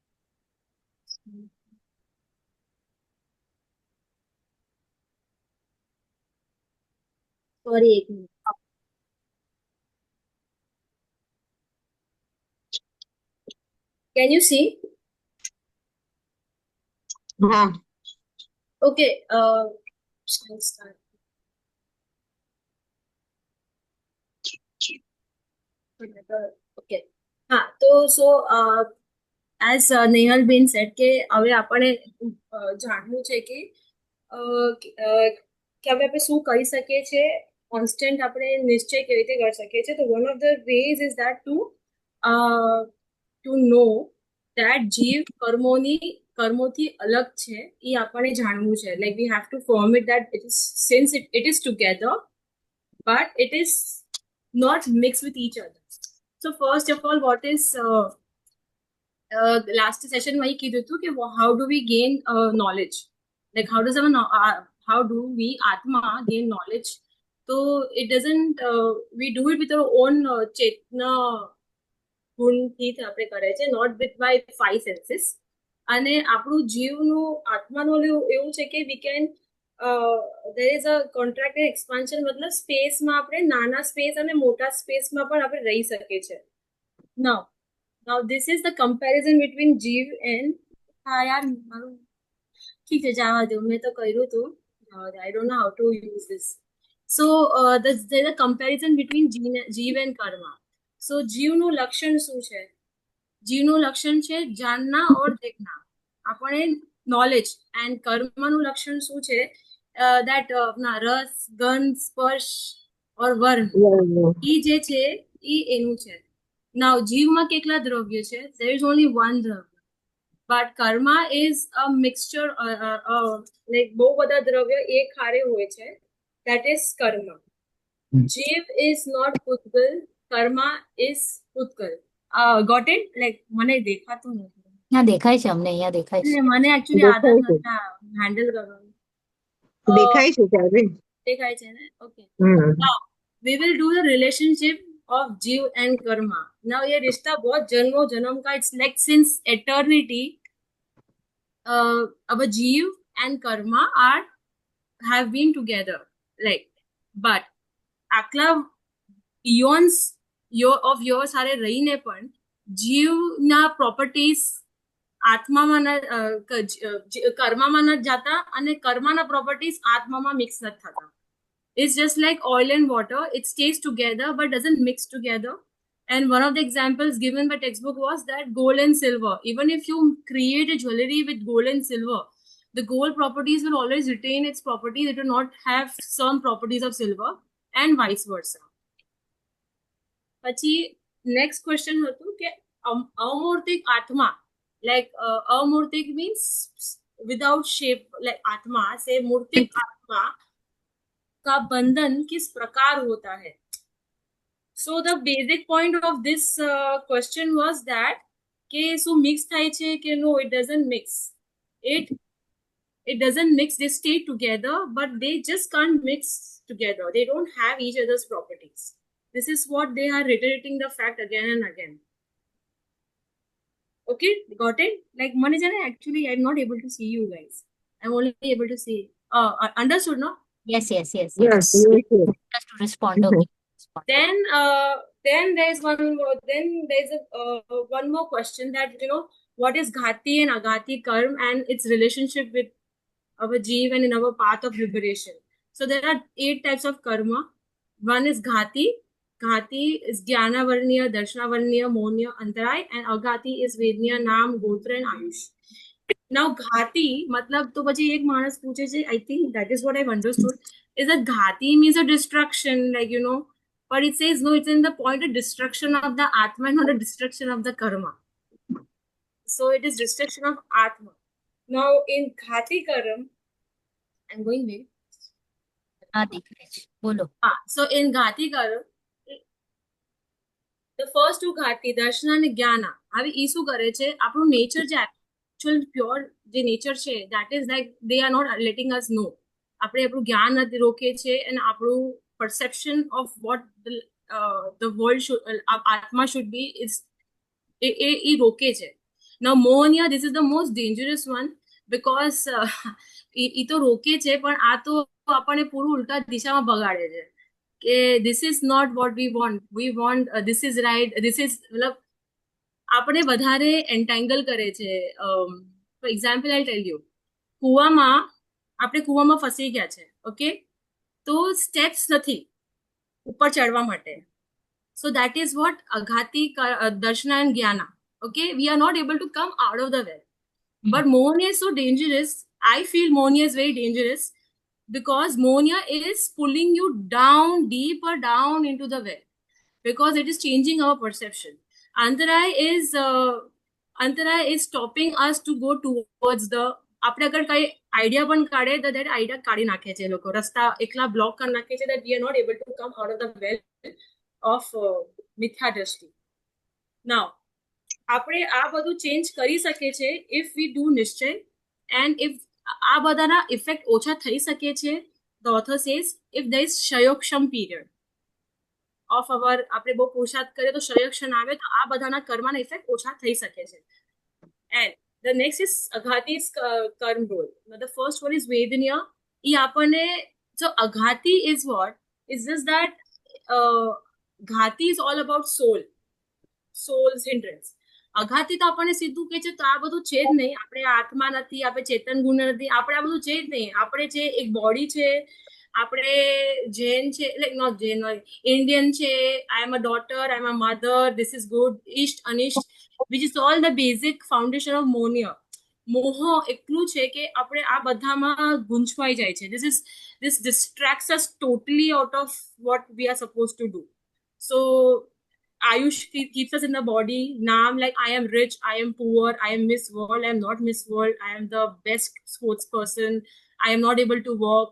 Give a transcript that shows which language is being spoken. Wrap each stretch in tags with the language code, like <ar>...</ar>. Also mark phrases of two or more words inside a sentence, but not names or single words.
<en>Sorry, एक minute. Can you see?</en> <hi>हाँ</hi> <en>Okay. Shall I start? Okay.</en> <gu>હા તો</gu> <en>so as</en> <gu>નેહલ બેન સેડ કે હવે આપણે જાણવું છે કે હવે આપણે શું કરી શકીએ છીએ કોન્સ્ટન્ટ આપણે નિશ્ચય કેવી રીતે કરી શકીએ છીએ તો</gu> <en>one of the ways is that to know that</en> <gu>જીવ કર્મોથી અલગ છે એ આપણને જાણવું છે</gu> <en>like we have to form it that it is since it is together but it is not mixed with each other. So first of all, what is last session માં</en> <gu>કીધું હતું કે</gu> <en>how do we gain knowledge? Like how do we atma gain knowledge? So it doesn't we do it with our own chetna</en> <gu>ગુણથી આપણે કરે છે</gu> <en>not with by five senses</en> <gu>અને આપણું જીવનું આત્માનું એવું છે કે</gu> <en>we can there is a contracted expansion</en> <gu>મતલબ સ્પેસમાં આપણે નાના સ્પેસ અને મોટા સ્પેસમાં પણ આપણે રહી શકીએ છીએ.</gu> <en>Now this is the comparison between જીવ and</en> <gu>હા યાર મારું ઠીક છે જવા દો મેં તો કર્યું હતું</gu> <en>I don't know how to use this. So there's a comparison between જીવ and કર્મા.</en> <gu>So જીવનું લક્ષણ શું છે? જીવનું લક્ષણ છે</gu> <hi>जानना और देखना,</hi> <gu>આપણે નોલેજ, એન્ડ કર્મનું લક્ષણ શું છે? that ના રસ, ગંધ, સ્પર્શ ઓર વર્ણ, ઈ જે છે ઈ એનું છે. નાવ જીવમાં કેટલા દ્રવ્ય છે?</gu> <en>there is only one દ્રવ્ય, but karma is a mixture, like</en> <gu>બહુ બધા દ્રવ્ય એક હારે હોય છે,</gu> <en>that is karma. જીવ is not પૂતગલ, કર્મા is પૂતગલ. got it? like</en> <gu>મને દેખાતું નથી, ના દેખાય છે અમને, અહીંયા દેખાય છે. મને એકચ્યુઅલી આદત નથી હેન્ડલ કરવાનું. દેખાય છે ત્યારે દેખાય છે ને? ઓકે.</gu> <en>Now we will do the relationship of जीव and karma.</en> <hi>Now ये रिश्ता बहुत जन्मों जन्म का,</hi> <en>it's like since eternity our जीव and karma have been together, like, but</en> <gu>આટલા ઇયોન્સ</gu> <en>of yours</en> <gu>હારે રહીને પણ જીવના પ્રોપર્ટીઝ આત્મામાં કર્મામાં નથી જાતા અને કર્માના પ્રોપર્ટીઝ આત્મામાં મિક્સ નથી થતા.</gu> <en>It's just like oil and water, it stays together but doesn't mix together. And one of the examples given by textbook was that gold and silver, even if you create a jewelry with gold and silver, the gold properties will always retain its properties, it will not have some properties of silver, and vice versa.</en> <gu>પછી</gu> <en>next question</en> <gu>હતું કે અમૂર્તિક આત્મા,</gu> <en>like અમૂર્તિક means without shape, like</en> <hi>आत्मा से मूर्तिक आत्मा का बंधन किस प्रकार होता है?</hi> <en>So the basic point of this question was that</en> <gu>કે શું મિક્સ થાય છે કે</gu> <en>no, it doesn't mix. It doesn't mix, they stay together but they just can't mix together, they don't have each other's properties. This is what they are reiterating the fact again and again. Okay, got it? like Manijana, actually I'm not able to see you guys, I'm only able to see understood, no? Yes. yes Just to respond. Okay. Then there's one more question, that what is ghati and agati karma and its relationship with our jeev and in our path of liberation. So there are 8 types of karma. One is ghati. Ghati is jnana varniya, darshana varniya, monya, antaray, and agati is vedniya, naam, gotra and ayush.</en> <gu>Now ghati</gu> <hi>मतलब तो</hi> <gu>પછી એક માણસ પૂછે છે,</gu> <en>I think that is what I've understood, is that ghati means a destruction, like but it says no, it's in the point of destruction of the atma, not a destruction of the karma. So it is destruction of atma. Now in ghati karma, I'm going there.</en> <gu>હા દેખાય છે, બોલો.</gu> <en>So in ghati karma, the first two ghati,</en> <gu>દર્શના અને જ્ઞાના, હવે ઈ શું કરે છે? આપણું નેચર જે actual pure જે નેચર છે,</gu> <en>that is like they are not letting us know.</en> <gu>આપણે આપણું જ્ઞાન રોકે છે અને આપણું</gu> <en>perception of what the world should, atma should be, is</en> <gu>એ રોકે છે.</gu> <en>Now monia, this is the most dangerous one, because</en> <gu>ઈ તો રોકે છે પણ આ તો આપણને પૂરું ઉલટા દિશામાં ભગાડે છે કે</gu> <en>this is not what we want, this is right, this is,</en> <gu>મતલબ આપણે વધારે એન્ટેંગલ કરે છે.</gu> <en>for example I tell you,</en> <gu>આપણે કૂવામાં ફસી ગયા છે, ઓકે, તો સ્ટેપ્સ નથી ઉપર ચડવા માટે.</gu> <en>So that is what aghati, darshana and jnana. Okay, we are not able to come out of the well. But monia is so dangerous. I feel monia is very dangerous because monia is pulling you down, deeper down into the well, because it is changing our perception. Antaray is stopping us to go towards the,</en> <gu>આપણે અગર કઈ આઈડિયા પણ કાઢે તો</gu> <en>that આઈડિયા</en> <gu>કાઢી નાખે છે લોકો, રસ્તા એકલા બ્લોક કરી નાખે છે,</gu> <en>that we are not able to come out of the well of મિથ્યા દ્રષ્ટિ.</en> <gu>Now આપણે આ બધું ચેન્જ કરી શકીએ છે</gu> <en>if we do નિશ્ચય, and if</en> <gu>આ બધાના ઇફેક્ટ ઓછા થઈ શકે છે,</gu> <en>the author says, if there is ક્ષયોક્ષમ period of our,</en> <gu>આપણે બહુ પુરુષાર્થ કરીએ તો ક્ષયક્ષણ આવે તો આ બધાના કર્મના ઇફેક્ટ ઓછા થઈ શકે છે.</gu> <en>And the next is aghati's karma role. Now the first one is vedaniya.</en> <gu>એ આપણને</gu> <en>so aghati is what is just that ghati is all about soul's hindrance.</en> <gu>અઘાતી તો આપણને સીધું કે છે તો આ બધું છે જ નહીં, આપણે આત્મા નથી, આપણે ચેતન ગુણ નથી, આપણે આ બધું છે જ નહીં. આપણે જે એક બોડી છે, આપણે જૈન છે,</gu> <en>like not Jain,</en> <gu>ઇન્ડિયન છે,</gu> <en>I am a daughter, I am a mother, this is good,</en> <gu>ઈષ્ટ અનિષ્ટ,</gu> <en>which is all the basic foundation of monia.</en> <gu>મોહ એટલું છે કે આપણે આ બધામાં ગૂંચવાઈ જાય છે.</gu> <en>This distracts us totally out of what we are supposed to do. So Ayush keeps us in the body. Now I'm like, I am rich, I am poor, I am Miss World, I am not Miss World, I am the best sports person, I am not able to walk.</en>